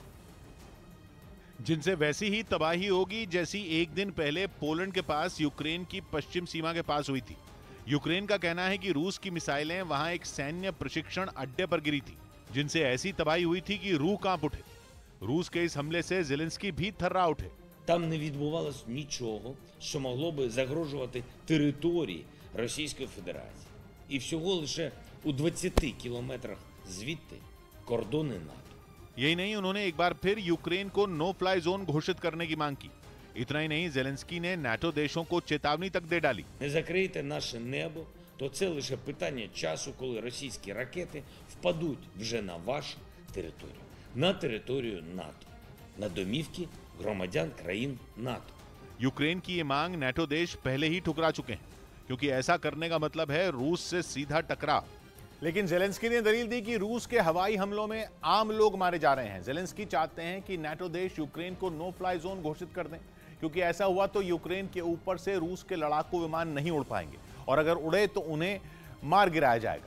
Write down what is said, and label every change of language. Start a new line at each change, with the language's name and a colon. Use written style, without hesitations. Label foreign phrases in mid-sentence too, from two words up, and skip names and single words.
Hindi: जिनसे वैसी ही तबाही होगी जैसी एक दिन पहले पोलैंड के पास यूक्रेन की पश्चिम सीमा के पास हुई थी। यूक्रेन का कहना है कि रूस की मिसाइलें वहां एक सैन्य प्रशिक्षण अड्डे पर गिरी थी, जिनसे ऐसी तबाही हुई थी कि रूह कांप उठे। रूस के इस हमले से ज़ेलेंस्की भी थर्रा उठे।
Ukrainian: Там не відбувалось нічого, що могло би загрожувати території Російської Федерації. І всього лише у 20 кілометрах звідти кордони НАТО.
Hindi: यही नहीं, उन्होंने एक बार फिर यूक्रेन को
English: no fly zone
Hindi: घोषित करने की मांग की। इतना ही नहीं, ज़ेलेंस्की ने नाटो देशों को चेतावनी तक दे डाली।
Ukrainian: Не закрийте наше небо, то це лише питання часу, коли російські ракети впадуть вже на вашу територію. На територію НАТО. На домівки गृहमंत्री країн नाटो।
Hindi: यूक्रेन की ये मांग नाटो देश पहले ही ठुकरा चुके हैं, क्योंकि ऐसा करने का मतलब है रूस से सीधा टकराव। लेकिन ज़ेलेंस्की ने दलील दी कि रूस के हवाई हमलों में आम लोग मारे जा रहे हैं। ज़ेलेंस्की चाहते हैं कि नाटो देश यूक्रेन को
English: no fly zone
Hindi: घोषित कर दें, क्योंकि ऐसा हुआ तो यूक्रेन के ऊपर से रूस के लड़ाकू विमान नहीं उड़ पाएंगे और अगर उड़े तो उन्हें मार गिराया जाएगा।